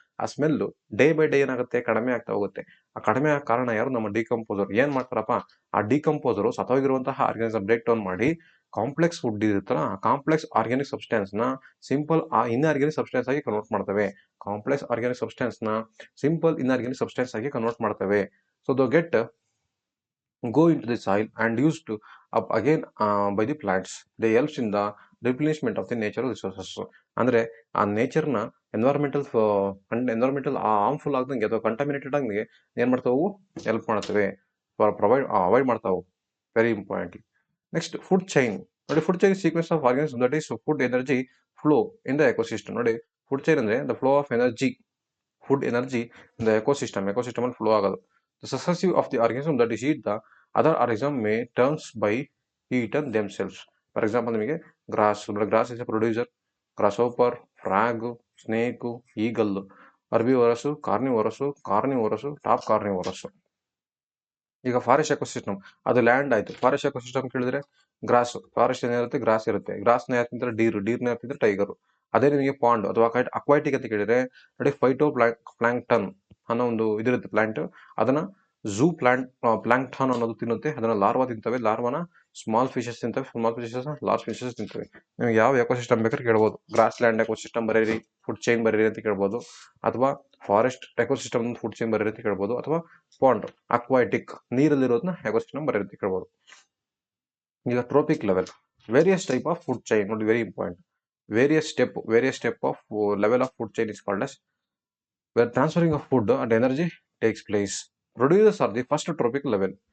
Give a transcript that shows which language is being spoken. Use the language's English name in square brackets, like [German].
[Kannada] ಆ smell day by day ಏನಾಗುತ್ತೆ? ಕಡಿಮೆ ಆಗ್ತಾ ಹೋಗುತ್ತೆ. ಆ ಕಡಿಮೆ ಆಗ ಕಾರಣ ಯಾರು? ನಮ್ಮ ಡಿಕಂಪೋಸರ್. ಏನ್ ಮಾಡ್ತಾರಪ್ಪ? ಆ ಡಿಕಂಪೋಸರು ಸತ್ತೋಗಿರುವಂತಹ ಆರ್ಗನಿಸಮ್ ಬ್ರೇಕ್ ಡೌನ್ ಮಾಡಿ ಕಾಂಪ್ಲೆಕ್ಸ್ ಫುಡ್ ಇರುತ್ತಲ್ಲ, ಆ ಕಾಂಪ್ಲೆಕ್ಸ್ ಆರ್ಗ್ಯಾನಿಕ್ ಸಬ್ಸ್ಟೆನ್ಸ್ ನ ಸಿಂಪಲ್ ಇನ್ಆರ್ಗ್ಯಾನಿಕ್ ಸಬ್ಸ್ಟೆನ್ಸ್ ಆಗಿ ಕನ್ವರ್ಟ್ ಮಾಡ್ತವೆ. ಕಾಂಪ್ಲೆಕ್ಸ್ ಆರ್ಗ್ಯಾನಿಕ್ ಸಬ್ಸ್ಟೆನ್ಸ್ ನ ಸಿಂಪಲ್ ಇನ್ಆರ್ಗ್ಯಾನಿಕ್ ಸಬ್ಸ್ಟೆನ್ಸ್ ಆಗಿ ಕನ್ವರ್ಟ್ ಮಾಡ್ತವೆ. [English] So the get go into the soil and used up again by the plants. They helps in the replenishment of the natural resources. [Kannada] ಅಂದ್ರೆ ಆ ನೇಚರ್ನ environmental harmful ಆಗದಂಗೆ ಅಥವಾ contaminated ಆಗಂಗೆ ಏನ್ ಮಾಡ್ತಾವು? Help ಮಾಡ್ತವೆ, avoid ಮಾಡ್ತಾವು. Very importantly. Next food chain. [English] ನೋಡಿ, food chain sequence of organism that is food energy flow in the ecosystem. [Kannada] ನೋಡಿ, food chain ಅಂದ್ರೆ [English] the flow of energy, [Kannada] food energy in the ecosystem ಅಲ್ಲಿ flow ಆಗೋದು. [English] The successive of the organism that is eat the other organism may terms by eaten themselves. For example, [Kannada] ನಿಮಗೆ [English] Grass is a producer, grasshopper, frog, snake, eagle, herbivorous, carnivorous, top carnivorous. [Kannada] ಈಗ forest ecosystem ಅದು land ಆಯ್ತು. Forest ecosystem ಕೇಳಿದ್ರೆ gross, forest ಏನಿರುತ್ತೆ? Gross ಇರುತ್ತೆ. ಗ್ರಾಸ್ನ ಯಾರು ತಿಂತಾರೆ? ಡೀರ್ನ ಯಾರು ತಿಂತಾರೆ? ಟೈಗರು. ಅದೇ ನಿಮಗೆ ಪಾಂಡ್ ಅಥವಾ ಅಕ್ವಾಟಿಕ್ ಅಂತ ಕೇಳಿದ್ರೆ ನೋಡಿ, ಫೈಟೋ ಪ್ಲಾಂಕ್ಟನ್ ಅನ್ನೋ ಒಂದು ಇದಿರುತ್ತೆ ಪ್ಲಾಂಟ್. ಅದನ್ನ ಝೂ ಪ್ಲಾಂಕ್ಟನ್ ಅನ್ನೋದು ತಿನ್ನುತ್ತೆ. ಅದನ್ನ ಲಾರ್ವಾ ತಿಂತವೆ. ಲಾರ್ವಾನ ಸ್ಮಾಲ್ ಫಿಶಸ್ ತಿಂತವೆ. ಸ್ಮಾಲ್ ಫಿಶಸ್ ಲಾರ್ಜ್ ಫಿಶಸ್ ತಿಂತವೆ. ನಿಮ್ಗೆ ಯಾವ ಎಕೋಸಿಸ್ಟಮ್ ಬೇಕಾದ್ರೆ ಕೇಳ್ಬೋದು. ಗ್ರಾಸ್ ಲ್ಯಾಂಡ್ ಎಕೋಸಿಸ್ಟಮ್ ಬರೀರಿ, ಫುಡ್ ಚೈನ್ ಬರೀರಿ ಅಂತ ಕೇಳ್ಬೋದು. ಅಥವಾ ಫಾರೆಸ್ಟ್ ಎಕೋಸಿಸ್ಟಮ್ ಫುಡ್ ಚೈನ್ ಬರೀರಿ ಅಂತ ಕೇಳ್ಬೋದು. ಅಥವಾ ಪಾಂಡ್ ಅಕ್ವಾಟಿಕ್ ನೀರಲ್ಲಿರೋದನ್ನ ಎಕೋಸಿಸ್ಟಮ್ ಬರೀರಿ ಅಂತ ಕೇಳ್ಬೋದು. ಈಗ trophic level, various type of food chain. ನೋಡಿ, very important. [English] various step of level of food chain is called as where transferring of food and energy takes place. Producers are the first tropic level.